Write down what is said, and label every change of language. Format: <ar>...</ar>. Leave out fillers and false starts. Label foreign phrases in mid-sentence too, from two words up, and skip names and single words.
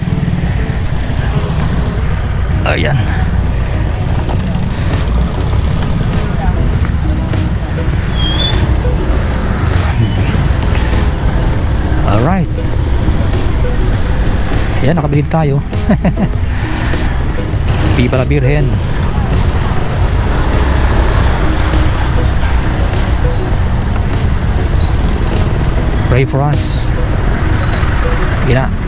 <tl>Ayan. Alright. Ayan, nakabilib tayo.</tl> <es>Viva la Virgen.</es> <en>Pray for us. Gina.</en>